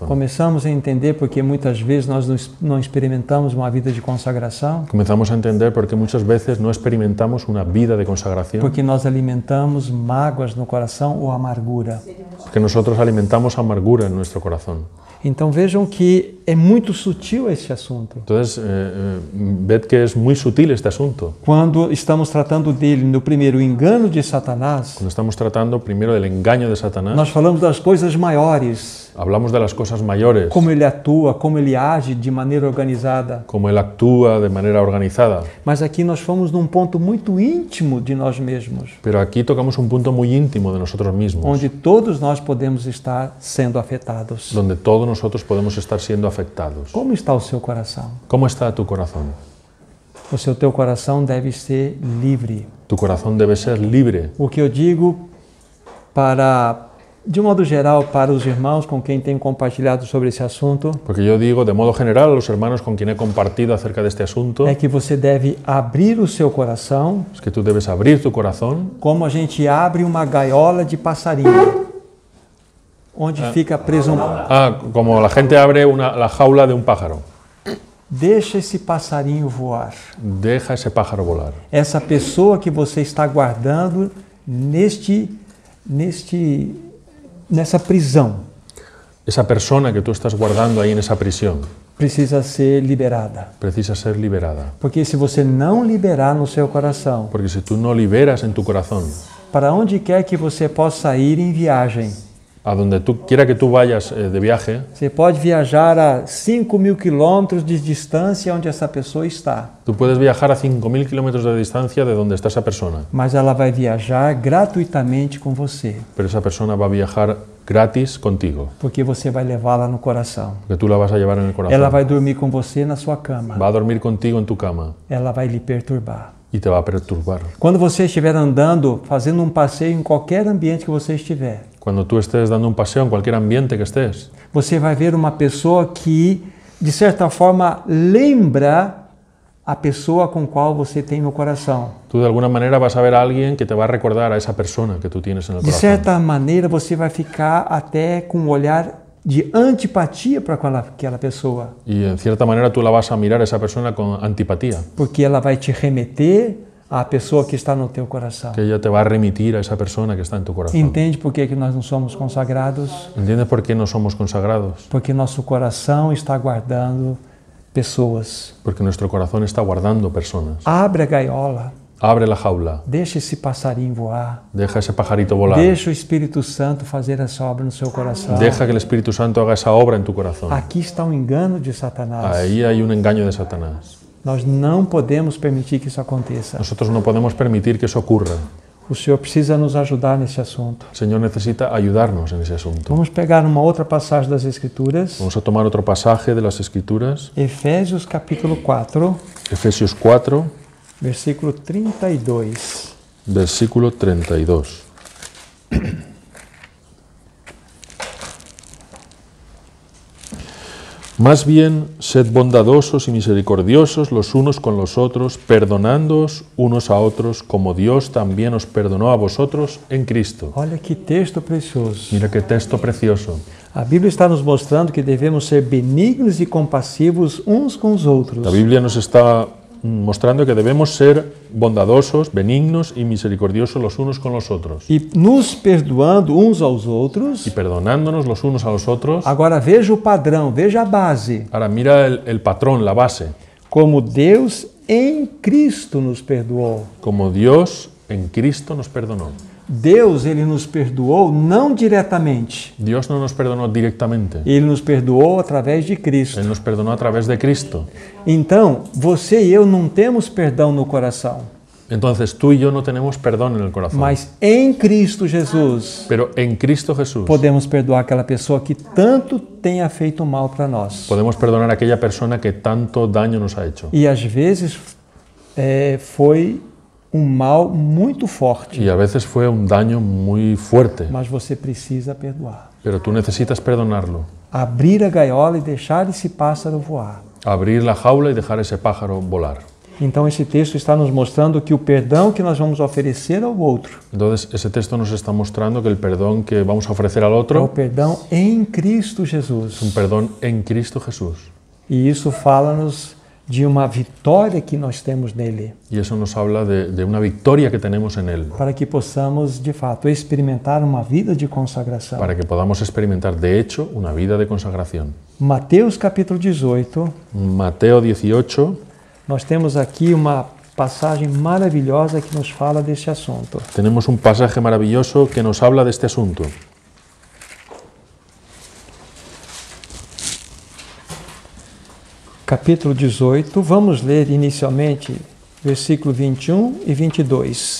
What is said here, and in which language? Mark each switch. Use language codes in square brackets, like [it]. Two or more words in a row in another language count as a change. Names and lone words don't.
[pt] Começamos a entender porque muitas vezes nós não experimentamos uma vida de consagração, [es] Comenzamos a entender por qué muchas veces no experimentamos una vida de consagración, [pt] porque nós alimentamos mágoas no coração ou amargura. [es] porque nosotros alimentamos amargura en nuestro corazón. [pt] Então vejam que é muito sutil esse assunto. [es] Entonces, ved que es muy sutil este asunto. [pt] Quando estamos tratando dele no primeiro, o engano de Satanás, [es] Cuando estamos tratando primero del engaño de Satanás, [pt] nós falamos das coisas maiores, [es] hablamos de las cosas mayores, [pt] como ele atua, como ele age de maneira organizada. [es] como él actúa de manera organizada. [pt] Mas aqui nós fomos num ponto muito íntimo de nós mesmos, [es] Pero aquí tocamos un punto muy íntimo de nosotros mismos, [pt] onde todos nós podemos estar sendo afetados. [es] donde todos nosotros podemos estar siendo afectados. [pt] Como está o seu coração? [es] ¿Cómo está tu corazón? [pt] O teu coração deve ser livre. [es] Tu corazón debe ser libre. [pt] O que eu digo de um modo geral, para os irmãos com quem tenho compartilhado sobre esse assunto, [es] Porque yo digo, de modo general, a los hermanos con quien he compartido acerca de este asunto, [pt] é que você deve abrir o seu coração [es] es que tú debes abrir tu corazón [pt] como a gente abre uma gaiola de passarinho, onde fica preso [es] como la gente abre la jaula de un pájaro. [pt] Deixa esse passarinho voar. [es] Deja ese pájaro volar. [pt] Essa pessoa que você está guardando nessa prisão [es] Esa persona que tú estás guardando ahí en esa prisión [pt] precisa ser liberada. [es] precisa ser liberada. [pt] Porque se você não liberar no seu coração, [es] Porque si tú no liberas en tu corazón, [pt] para onde quer que você possa ir em viagem, [es] a donde tú quiera que tú vayas de viaje, [pt] você pode viajar a 5.000 quilômetros de distância onde essa pessoa está, [es] tú puedes viajar a 5.000 kilómetros de distancia de donde está esa persona, [pt] mas ela vai viajar gratuitamente com você, [es] pero esa persona va a viajar gratis contigo, [pt] porque você vai levá-la no coração. [es] porque tú la vas a llevar en el corazón. [pt] Ela vai dormir com você na sua cama. [es] Va a dormir contigo en tu cama [pt] Ela vai lhe perturbar. [es] y te va a perturbar. [pt] Quando você estiver andando, fazendo um passeio em qualquer ambiente que você estiver, [es] Cuando tú estés dando un paseo en cualquier ambiente que estés, [pt] você vai ver uma pessoa que, de certa forma, lembra a pessoa com qual você tem no coração. [es] tú de alguna manera vas a ver a alguien que te va a recordar a esa persona que tú tienes en el [pt] De [es] corazón. [pt] certa maneira, você vai ficar até com um olhar de antipatia para aquela pessoa, [es] Y en cierta manera tú la vas a mirar a esa persona con antipatía, [pt] porque ela vai te remeter à pessoa que está no teu coração. [es] que ella te va a remitir a esa persona que está en tu corazón. [pt] Entende por que nós não somos consagrados? [es] ¿Entiendes por qué no somos consagrados? [pt] Porque nosso coração está guardando pessoas. [es] Porque nuestro corazón está guardando personas. [pt] Abre a gaiola, [es] Abre la jaula, [pt] deixa esse passarinho voar, [es] deja ese pajarito volar, [pt] deixa o Espírito Santo fazer essa obra no seu coração. [es] deja que el Espíritu Santo haga esa obra en tu corazón. [pt] Aqui está um engano de Satanás. [es] Ahí hay un engaño de Satanás. [pt] Nós não podemos permitir que isso aconteça. [es] Nosotros no podemos permitir que eso ocurra. [pt] O Senhor precisa nos ajudar nesse assunto. [es] El Señor necesita ayudarnos en ese asunto. [pt] Vamos pegar uma outra passagem das Escrituras. [es] Vamos a tomar otro pasaje de las Escrituras, [pt] Efésios capítulo 4, [es] Efesios 4, [pt] versículo 32. [es] versículo 32. Más bien, sed bondadosos y misericordiosos los unos con los otros, perdonándoos unos a otros, como Dios también os perdonó a vosotros en Cristo. [pt] Olha que texto precioso. [es] Mira qué texto precioso. [pt] A Bíblia está nos mostrando que devemos ser benignos e compassivos uns com os outros. [es] La Biblia nos está mostrando que debemos ser bondadosos, benignos y misericordiosos los unos con los otros. [pt] E nos perdoando uns aos outros. [es] Y perdonándonos los unos a los otros. [pt] Agora veja o padrão, veja a base. [es] Ahora mira el patrón, la base. [pt] Como Deus em Cristo nos perdoou. [es] Como Dios en Cristo nos perdonó. [pt] Deus, Ele nos perdoou não diretamente. [es] Dios no nos perdonó directamente. [pt] Ele nos perdoou através de Cristo. [es] Él nos perdonó a través de Cristo. [pt] Então, você e eu não temos perdão no coração. [es] Entonces tú y yo no tenemos perdón en el corazón. [pt] Mas em Cristo Jesus, [es] Pero en Cristo Jesús [pt] podemos perdoar aquela pessoa que tanto tenha feito mal para nós. [es] podemos perdonar a aquella persona que tanto daño nos ha hecho. [pt] E às vezes foi mal muito forte. [es] Y a veces fue un daño muy fuerte. [pt] Mas você precisa perdoar. [es] Pero tú necesitas perdonarlo. [pt] Abrir a gaiola e deixar esse pássaro voar. [es] Abrir la jaula y dejar ese pájaro volar. [pt] Então esse texto está nos mostrando que o perdão que nós vamos oferecer ao outro [es] Entonces, ese texto nos está mostrando que el perdón que vamos a ofrecer al [pt] é o [es] otro [pt] perdão em Cristo [es] es un [pt] Jesus. [es] perdón en Cristo Jesús. [pt] E isso fala-nos de uma vitória que nós temos nele, [es] Y eso nos habla de una victoria que tenemos en Él, [pt] para que possamos, de fato, experimentar uma vida de consagração. [es] para que podamos experimentar, de hecho, una vida de consagración. [pt] Mateus capítulo 18, [es] Mateo 18, [pt] nós temos aqui uma passagem maravilhosa que nos fala deste assunto. [es] tenemos un pasaje maravilloso que nos habla de este asunto. [pt] Capítulo 18, vamos ler inicialmente versículo 21 e 22.